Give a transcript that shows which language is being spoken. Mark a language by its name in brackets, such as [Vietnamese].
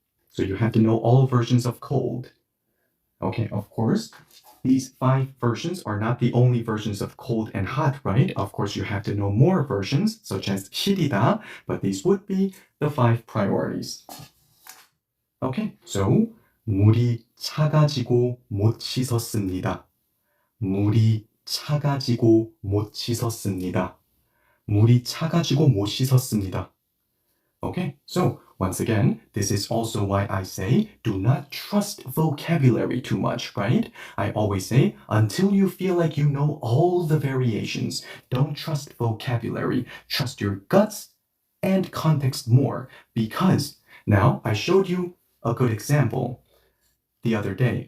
[English] So you have to know all versions of cold. Okay, of course, these 5 versions are not the only versions of cold and hot, right? Of course, you have to know more versions, such as 시리다, but these would be the 5 priorities. [Korean] Okay, so 물이 차가지고 못 씻었습니다. 물이 차가지고 못 씻었습니다. 물이 차가지고 못 씻었습니다. [English] Okay, so once again, this is also why I say do not trust vocabulary too much, right? I always say until you feel like you know all the variations, don't trust vocabulary. Trust your guts and context more because now I showed you a good example the other day.